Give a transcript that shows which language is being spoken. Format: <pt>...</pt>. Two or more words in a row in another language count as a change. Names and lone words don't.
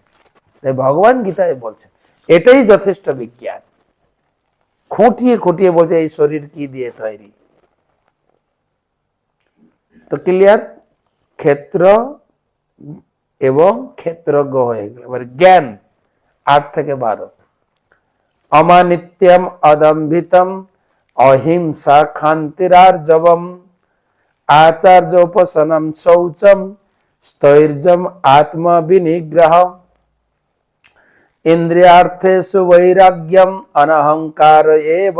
<bn>তাই ভগবান গীতায় বলছেন এটাই যথেষ্ট বিজ্ঞান। খুঁটিয়ে খুঁটিয়ে বলছে এই শরীর কি দিয়ে তৈরি। তো ক্লিয়ার? ক্ষেত্র এবং ক্ষেত্রজ্ঞ হয়ে গেল। এবার জ্ঞান 8 থেকে 12।</bn> <sa>अमानित्वम् अदम्भित्वम् अहिंसा क्षान्तिरार्जवम् आचार्योपासनम् शौचम् स्थैर्यम् आत्मविनिग्रहः इन्द्रियार्थेषु वैराग्यम् अनहंकार एव</sa>